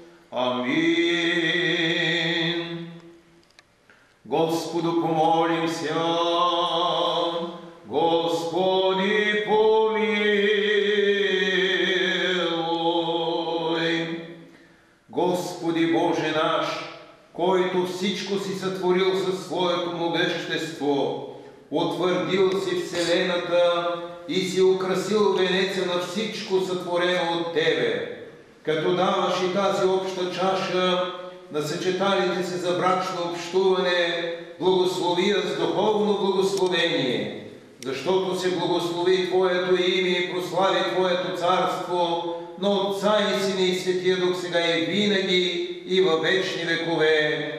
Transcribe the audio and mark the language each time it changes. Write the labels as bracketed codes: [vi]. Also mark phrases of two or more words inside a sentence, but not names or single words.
[cu] Аминь. Господу помолимся. Господи, помилуй. [bg] Господи Боже наш, който всичко си сътворил със своето могъщество, утвърдил си вселената вселената и си украсил венеца на всичко сътворено от Тебе, като даваш и тази обща чаша на съчеталите се за брачно общуване, благослови с духовно благословение, защото се благослови Твоето име и прослави Твоето царство на Отца и Сина и Светия Дух сега и винаги и във вечни векове.